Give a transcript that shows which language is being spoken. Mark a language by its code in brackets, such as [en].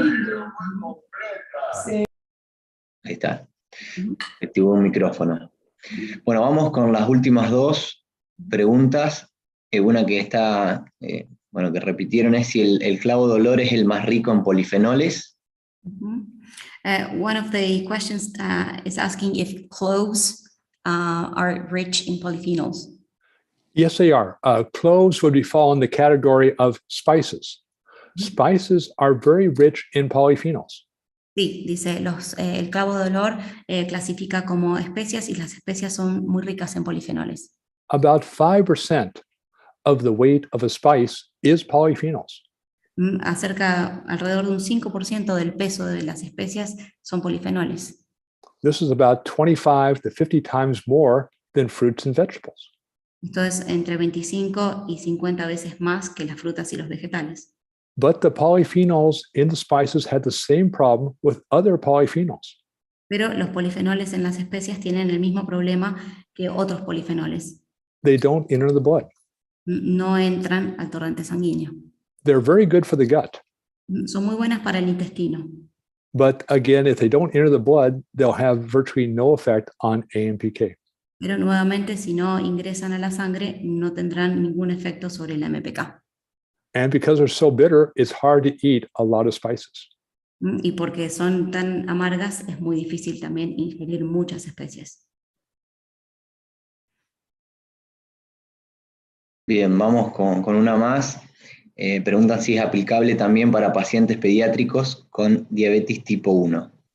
[es] lindo. Sí. Ahí está. Activó un micrófono. Bueno, vamos con las últimas 2 preguntas. Una que está, que repitieron es si el clavo de olor es el más rico en polifenoles. [en] One of the questions is asking if cloves are rich in polyphenols. Yes, they are. Cloves would fall in the category of spices. Spices are very rich in polyphenols. [es] Sí, dice, el clavo de olor clasifica como especias y las especias son muy ricas en polifenoles. [en] About 5% of the weight of a spice is polyphenols. [es] Alrededor de un 5% del peso de las especias son polifenoles. [en] This is about 25 to 50 times more than fruits and vegetables. [es] Esto es entre 25 y 50 veces más que las frutas y los vegetales. [en] But the polyphenols in the spices had the same problem with other polyphenols. [es] Pero los polifenoles en las especias tienen el mismo problema que otros polifenoles. [en] They don't enter the blood. [es] No entran al torrente sanguíneo. [en] They're very good for the gut. [es] Son muy buenas para el intestino. [en] But again, if they don't enter the blood, they'll have virtually no effect on AMPK. [es] Pero nuevamente, si no ingresan a la sangre, no tendrán ningún efecto sobre el MPK. [en] And because they're so bitter, it's hard to eat a lot of spices. [es] Y porque son tan amargas, es muy difícil también ingerir muchas especies. Bien, vamos con una más. Preguntan si es aplicable también para pacientes pediátricos con diabetes tipo 1.